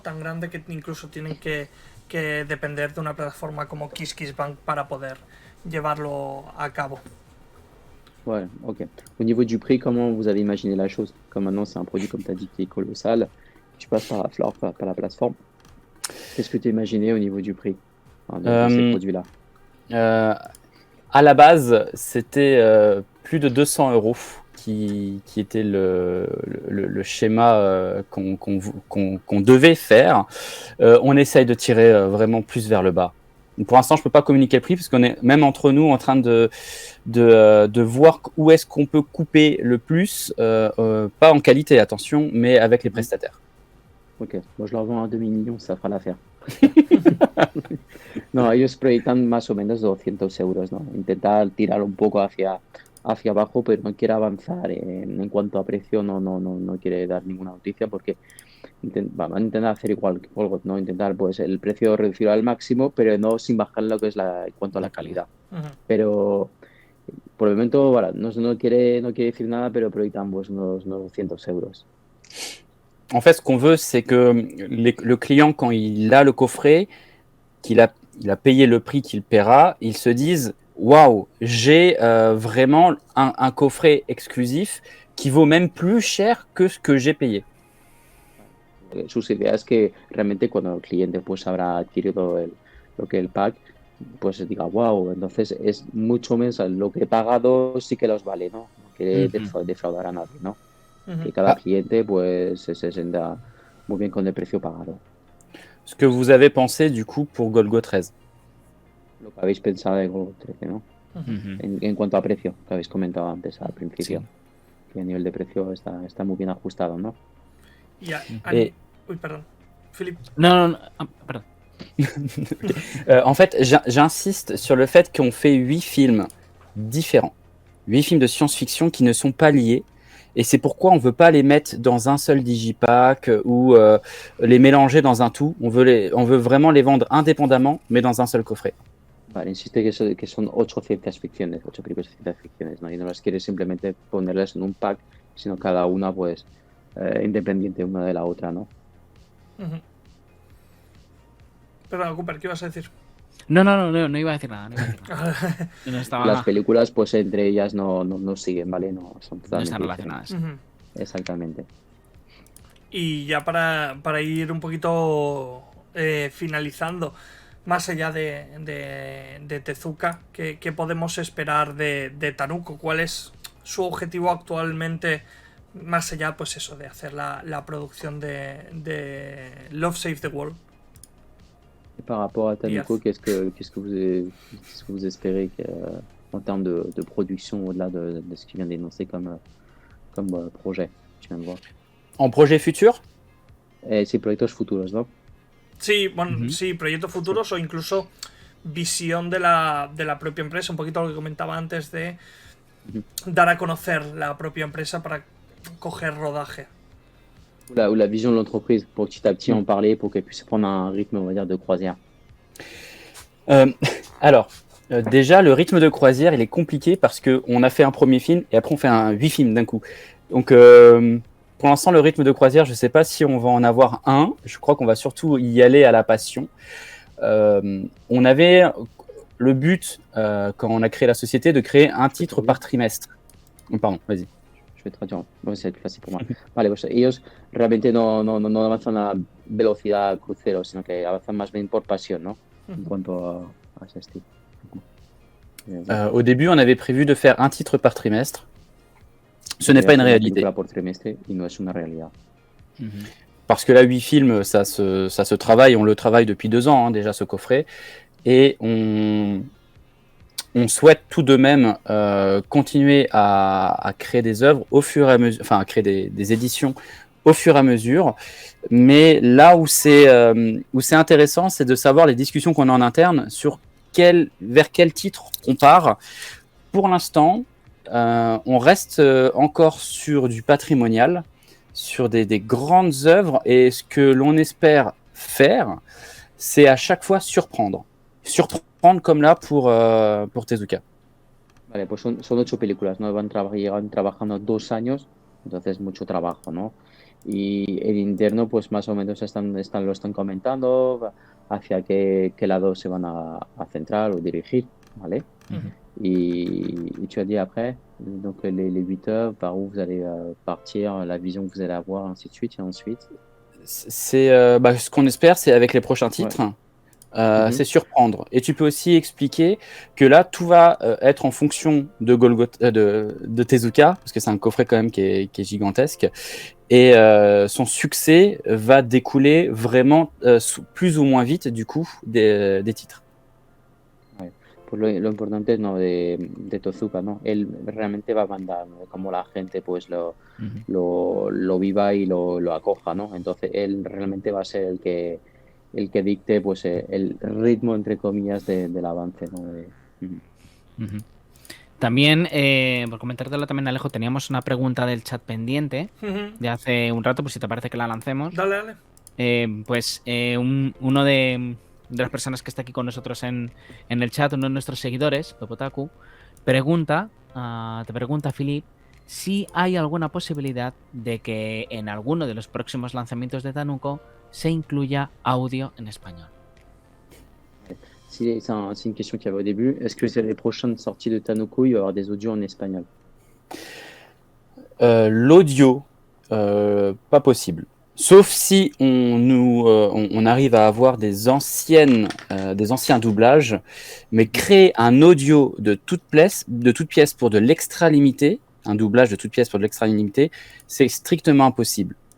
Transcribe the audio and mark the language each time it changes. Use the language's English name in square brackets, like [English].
[Spanish] Tan grande que incluso tienen que depender de una plataforma como KissKissBank para poder llevarlo a cabo? [French] Ouais, ok. Au niveau du prix, comment vous avez imaginé la chose? Comme maintenant c'est un produit, comme tu as dit, qui est colossal, tu passes par la plateforme. Qu'est-ce que tu as imaginé au niveau du prix de ces produits-là? À la base, c'était plus de 200 € qui était le schéma qu'on devait faire. On essaye de tirer vraiment plus vers le bas. Pour l'instant, je ne peux pas communiquer le prix parce qu'on est même entre nous en train de voir où est-ce qu'on peut couper le plus, pas en qualité, attention, mais avec les prestataires. Ok, moi je leur vends à 2 millions, ça fera l'affaire. [Spanish] No, ellos proyectan más o menos 200 €, ¿no? Intentar tirar un poco hacia abajo, pero no quiere avanzar en cuanto a precio, no quiere dar ninguna noticia porque van a intentar hacer igual que Polgot, ¿no? Intentar pues el precio reducirlo al máximo, pero no sin bajar lo que es en cuanto a la calidad. Ujú. Pero por el momento, voilà, no quiere decir nada, pero proyectan pues unos 200 €. [French] En fait, ce qu'on veut, c'est que le client, quand il a le coffret, il a payé le prix qu'il paiera, il se dise waouh, j'ai vraiment un coffret exclusif qui vaut même plus cher que ce que j'ai payé. [Spanish] Sus ideas que realmente cuando el cliente pues habrá adquirido lo que el pack, pues diga wow, entonces es mucho menos lo que he pagado, sí que los vale, ¿no? No quiere defraudar a nadie, ¿no? Ujú. Que cada cliente pues se sienta muy bien con el precio pagado. [French] Ce que vous avez pensé du coup pour Golgo 13. [Spanish] Lo que habéis pensado de Golgo 13, ¿no? En cuanto a precio, que habéis comentado antes al principio, que a nivel de precio está muy bien ajustado, ¿no? Uy, perdón. Philip. No, perdón. [French] En fait, j'insiste sur le fait qu'on fait 8 films différents. 8 films de science-fiction qui ne sont pas liés. Et c'est pourquoi on ne veut pas les mettre dans un seul digipack ou les mélanger dans un tout. On veut vraiment les vendre indépendamment, mais dans un seul coffret. [Spanish] Vale, insiste que son 8 ciencias ficciones, 8 películas de ciencias ficciones, ¿no? Y no las quieres simplemente ponerlas en un pack, sino cada una pues independiente una de la otra, ¿no? Ujú. Perdón, Cooper, ¿qué ibas a decir? No iba a decir nada. No estaba... Las películas, pues entre ellas no siguen, ¿vale? No son No totalmente están relacionadas. Ujú. Exactamente. Y ya para ir un poquito finalizando, más allá de Tezuka, ¿qué podemos esperar de Tanuko? ¿Cuál es su objetivo actualmente, más allá pues eso, de hacer la producción de Love Save the World? [French] Et par rapport à Tanuko, qu'est-ce que vous espérez en termes de production au-delà de ce qu'il vient d'énoncer comme projet, tu viens de voir? En projet futur? [Spanish] Sí, proyectos futuros, ¿no? Sí, bueno, sí, proyectos futuros o incluso visión de la propia empresa, un poquito lo que comentaba antes de dar a conocer la propia empresa para coger rodaje. [French] Ou la vision de l'entreprise, pour petit à petit en parler, pour qu'elle puisse prendre un rythme, on va dire, de croisière. Déjà, le rythme de croisière, il est compliqué parce qu'on a fait un premier film et après on fait 8 films d'un coup. Donc, pour l'instant, le rythme de croisière, je ne sais pas si on va en avoir un. Je crois qu'on va surtout y aller à la passion. On avait le but, quand on a créé la société, de créer un titre par trimestre. Pardon, vas-y. je vais traduire, [Spanish] no sé, fácil por más. Vale, pues ellos realmente no avanzan a velocidad crucero, sino que avanzan más bien por pasión, ¿no? En cuanto a ese estilo. [French] Au début, on avait prévu de faire un titre par trimestre. Ce n'est pas une réalité. [Spanish] Por trimestre y no es una realidad. [French] Parce que là, 8 films, ça se travaille. On le travaille depuis 2 ans, déjà, ce coffret. Et on souhaite tout de même continuer à créer des œuvres au fur et à mesure, enfin, à créer des éditions au fur et à mesure. Mais là où c'est intéressant, c'est de savoir les discussions qu'on a en interne sur vers quel titre on part. Pour l'instant, on reste encore sur du patrimonial, sur des grandes œuvres, et ce que l'on espère faire, c'est à chaque fois surprendre comme là pour Tezuka. [Spanish] Vale, pues son 8 películas, ¿no? Llevan trabajando 2 años, entonces mucho trabajo, ¿no? Y el interno, pues más o menos lo están comentando hacia qué lado se van a centrar o dirigir, ¿vale? [French] Et tu as dit après, donc les 8 œuvres, par où vous allez partir, la vision que vous allez avoir, ainsi de suite, et ensuite. C'est ce qu'on espère, c'est avec les prochains titres. Ouais. C'est surprendre. Et tu peux aussi expliquer que là, tout va être en fonction de de Tezuka, parce que c'est un coffret quand même qui est gigantesque. Et son succès va découler vraiment plus ou moins vite, du coup, des titres. [Spanish] Pues lo importante no de Tezuka, ¿no? Él realmente va a mandar, ¿no? Como la gente pues lo viva y lo acoja, ¿no? Entonces él realmente va a ser el que dicte pues el ritmo, entre comillas, del avance, ¿no? También, por comentártelo también, Alejo, teníamos una pregunta del chat pendiente de hace un rato, pues si te parece que la lancemos. Dale. Uno de las personas que está aquí con nosotros en el chat, uno de nuestros seguidores, Popotaku, te pregunta, Philip, si hay alguna posibilidad de que en alguno de los próximos lanzamientos de Tanuko se incluya audio en español. [French] C'est une question qu'il y avait au début. Est-ce que c'est les prochaines sorties de Tanuko, il va y avoir des audios en espagnol? L'audio, pas possible. Sauf si on arrive à avoir des anciens doublages, mais créer un audio de toute pièce pour de l'extra limité, un doublage de toute pièce pour de l'extra limité, c'est strictement impossible.